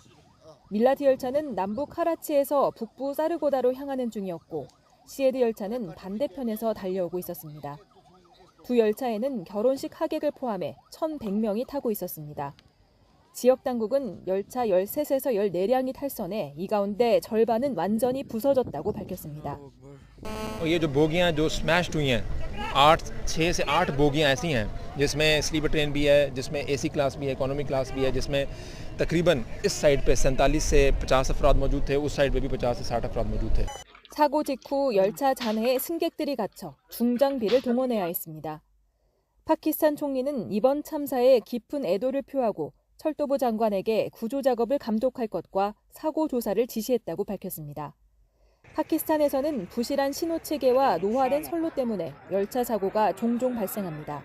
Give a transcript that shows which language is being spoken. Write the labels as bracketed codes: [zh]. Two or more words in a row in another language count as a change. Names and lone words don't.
[ko] 밀라트 열차는 남부 카라치에서 북부 사르고다로 향하는 중이었고 시에드 열차는 반대편에서 달려오고 있었습니다. 두 열차에는 결혼식 하객을 포함해 1,100명이 타고 있었습니다. 지역 당국은 열차 13에서 14량이 탈선해 이 가운데 절반은 완전히 부서졌다고 밝혔습니다. [ur] یہ جو بوگیاں جو سمیشڈ ہوئی ہیں 6 سے 8 بوگیاں ایسی ہیں جس میں [en] sleeper train [ur] بھی ہے، جس میں [en] AC class [ur] بھی ہے, [en] economy class [ur] بھی ہے، جس میں تقریباً اس سائیڈ پہ 47 سے 50 افراد موجود تھے، اس سائیڈ پہ بھی 50 سے 60 افراد موجود تھے. [ko] 사고 직후 열차 잔해에 승객들이 갇혀 중장비를 동원해야 했습니다. 파키스탄 총리는 이번 참사에 깊은 애도를 표하고 철도부 장관에게 구조 작업을 감독할 것과 사고 조사를 지시했다고 밝혔습니다. 파키스탄에서는 부실한 신호 체계와 노화된 선로 때문에 열차 사고가 종종 발생합니다.